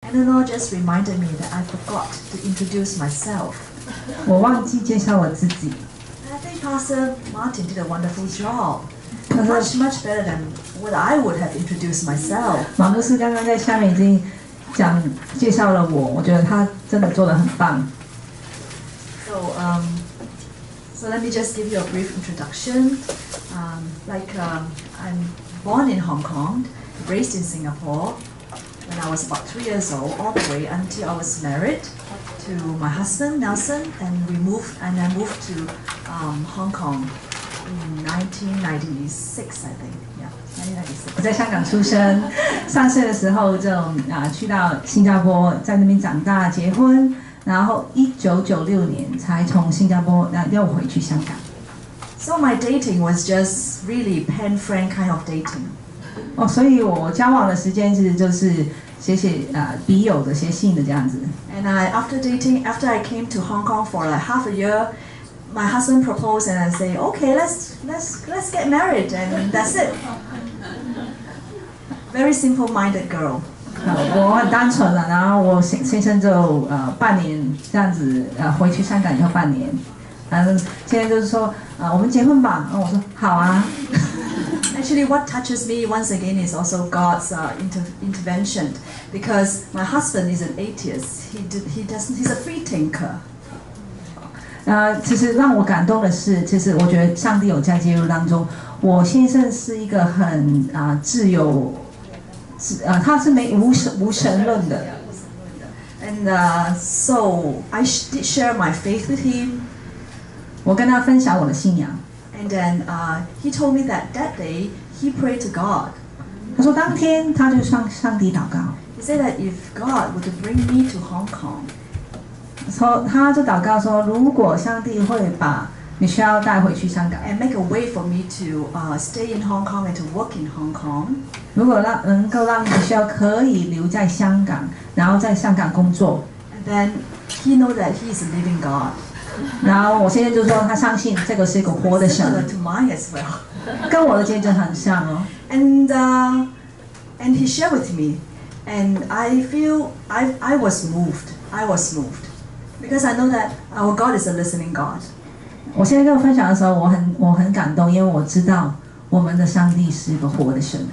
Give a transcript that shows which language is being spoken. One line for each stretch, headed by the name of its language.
English: And the Lord just reminded me that I forgot to introduce myself.
Chinese: 我忘记介绍我自己。
English: And I think Pastor Martin did a wonderful job. Much better than what I would have introduced myself.
Chinese: 马牧师刚刚在下面已经介绍了我，我觉得他真的做得很棒。
English: So let me just give you a brief introduction. I'm born in Hong Kong, raised in Singapore. When I was about 3 years old, all the way until I was married to my husband Nelson, and I moved to Hong Kong in 1996, I think. Yeah, 1996.
Chinese: 我在香港出生，3岁的时候就去到新加坡，在那边长大，结婚，然后1996年才从新加坡又回去香港。
English: So my dating was just really pen friend kind of dating.
Chinese: 所以我交往的时间其实就是写笔友的写信的这样子。
English: And after I came to Hong Kong for like half a year, my husband proposed, and I say, okay, let's get married, and that's it. Very simple-minded girl.
Chinese: 我很单纯了，然后我先生就半年这样子回去香港以后半年，现在就是说我们结婚吧，我说好啊。
English: Actually, what touches me once again is also God's intervention, because my husband is an atheist. He's a free thinker.
Chinese: 其实让我感动的是，其实我觉得上帝有在介入当中。我先生是一个很自由，他是无神论的。
English: And so I did share my faith with him.
Chinese: 我跟他分享我的信仰。
English: And then he told me that day he prayed to God.
Chinese: 他说当天他就向上帝祷告。
English: He said that if God were to bring me to Hong Kong,
Chinese: 他就祷告说，如果上帝会把你需要带回去香港
English: and make a way for me to stay in Hong Kong and to work in Hong Kong,
Chinese: 如果能够让你需要可以留在香港，然后在香港工作
English: and then he know that he is a living God.
Chinese: 然后我现在就说他相信这个是一个活的神
English: Similar to mine as well.
Chinese: 跟我的见证很像哦。
English: And he shared with me, and I feel I was moved. I was moved because I know that our God is a listening God.
Chinese: 我现在跟我分享的时候，我很感动，因为我知道我们的上帝是一个活的神。